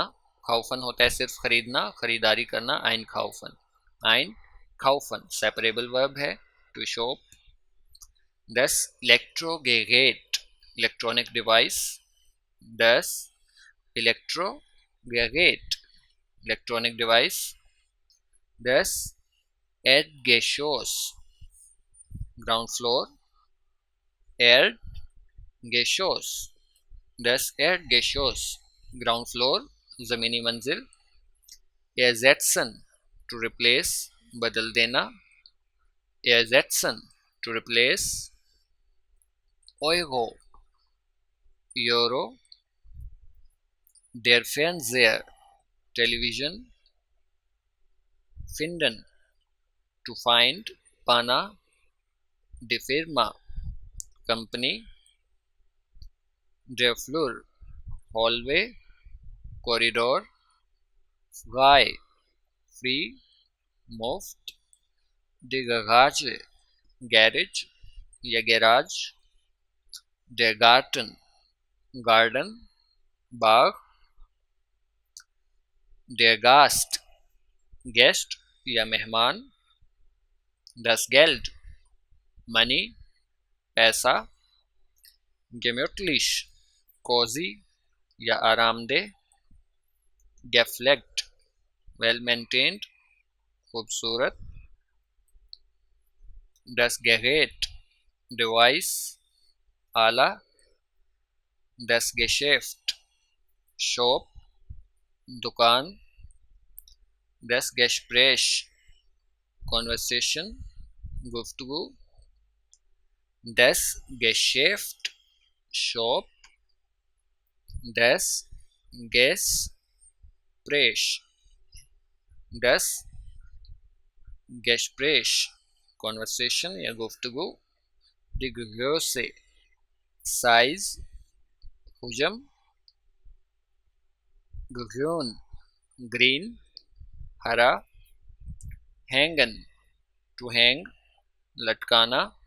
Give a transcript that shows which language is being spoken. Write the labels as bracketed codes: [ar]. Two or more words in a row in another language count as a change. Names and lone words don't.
[hi] खाउफन होता है सिर्फ खरीदना, खरीदारी करना। [de] ein kaufen, ein kaufen [en] separable verb [hi] है, [en] to shop. 10 इलेक्ट्रोगेरेट, electronic device. 10 इलेक्ट्रोगेरेट, electronic device. 10 [de] Erdgeschoss, [en] ground floor. [de] Erdgeschoss, das Erdgeschoss, [en] ground floor, [hi] ज़मीनी मंजिल। [de] Ersetzen, [en] to replace, [hi] बदल देना। [de] Ersetzen, [en] to replace। Euro, euro। [de] Der Fernseher, television। Finden, [en] to find, [hi] पाना। [de] Die Firma, company। Der Flur, [en] hallway, corridor। [de] Frei, free, मुफ्त। Die Garage, garage या garage। Der Garten, garden, बाग। Der Gast, guest या मेहमान। Das Geld, money, पैसा। Gemütlich, cozy या आरामदेह। Gepflegt, [en] well maintained, [hi] खूबसूरत। [de] Das Gerät, device, आला। Das Geschäft, shop, दुकान। Das Gespräch, conversation, गुफ्तगू। Das Geschäft, shop। Das Gespräch, das Gespräch, [en] conversation या गुफ्तगू। [de] Die Größe, size, हुजम। Grün, green, हरा। Hängen, [en] to hang, [hi] लटकाना।